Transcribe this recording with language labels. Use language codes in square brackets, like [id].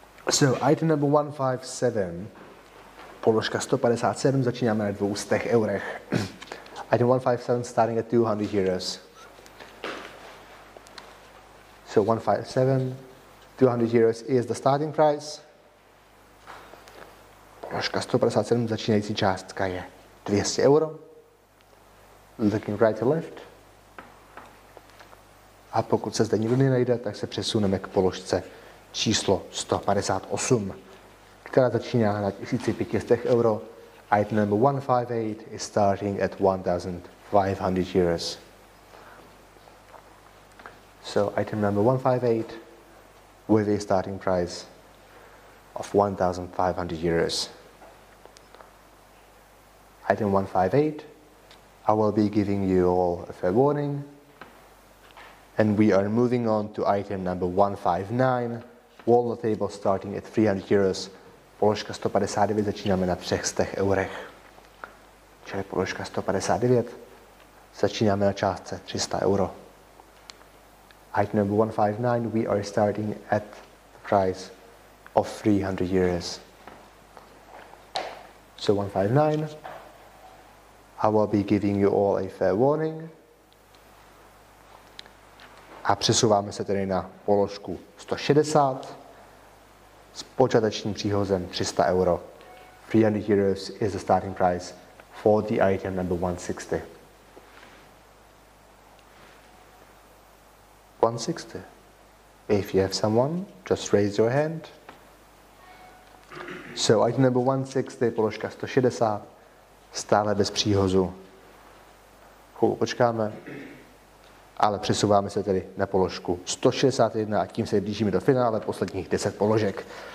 [en] So item number 157, [cs] položka 157, začínáme na 200 eurech. [en] Item 157 starting at 200 euros. So 157, 200 euros is the starting price. [cs] Položka 157, začínající částka je 200 euro. [en] Looking right to left. [cs] A pokud se zde nikdo nenajde, tak se přesuneme k položce číslo 158, která začíná na 1500 euro. [en] Item number 158 is starting at 1,500 euros. So item number 158 with a starting price of 1,500 euros. Item 158, I will be giving you all a fair warning. And we are moving on to item number 159, walnut table starting at 300 euros. [cs] Položka 159, začínáme na 300 eurech. Čili položka 159, začínáme na částce 300 euro. [en] Item number 159, we are starting at the price of 300 euros. So 159, I will be giving you all a fair warning. [cs] A přesouváme se tedy na položku 160 s počátečním příhozem 300 euro. [en] 300 euros is the starting price for the item number 160. 160. If you have someone, just raise your hand. So item number 160, [cs] položka 160, stále bez příhozu. Chvíli počkáme. Ale přesouváme se tedy na položku 161 a tím se blížíme do finále posledních 10 položek.